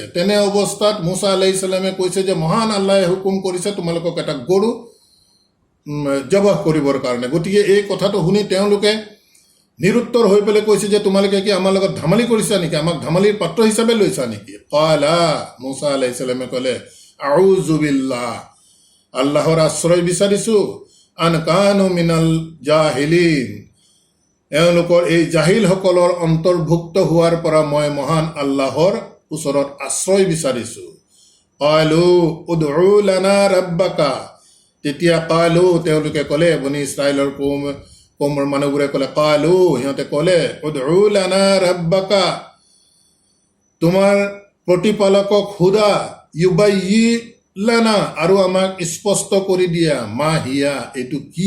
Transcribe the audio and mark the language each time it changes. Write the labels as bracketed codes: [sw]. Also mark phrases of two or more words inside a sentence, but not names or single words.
[as] তেনে অৱস্থাত মুছা [ar] عليه السلام [as] কৈছে যে মহান আল্লাহে হুকুম কৰিছে তোমালোকক এটা গৰু জবাহ কৰিবৰ কাৰণে। গতিকে এই কথাটো শুনি তেওঁলোকে নিৰুত্তৰ হৈ পেলাই কৈছে যে তোমালোকে কি আমাৰ লগত ধেমালি কৰিছা নেকি? আমাক ধেমালিৰ পাত্ৰ হিচাপে লৈছা নেকি? কালা, মুছা [ar] عليه السلام [as] ক'লে, [ar] أعوذ بالله, [as] আল্লাহৰ আশ্ৰয় বিচাৰিছোঁ, [ar] أن أكون من الجاهلين, [as] এওঁলোকৰ এই জাহিলসকলৰ অন্তৰ্ভুক্ত হোৱাৰ পৰা মই মহান আল্লাহৰ ওচৰত আশ্ৰয় বিচাৰিছোঁ। [ar] قالوا ادع لنا ربك, [as] তেতিয়া কালু, তেওঁলোকে ক'লে, বনি ইছৰাইলৰ কৌমৰ মানুহবোৰে ক'লে, কালু, সিহঁতে ক'লে, [ar] ادع لنا ربك, [as] তোমাৰ প্ৰতিপালকক সোধা, [ar] يبين لنا, [as] আৰু আমাক স্পষ্ট কৰি দিয়া, [ar] ما هي, [as] এইটো কি?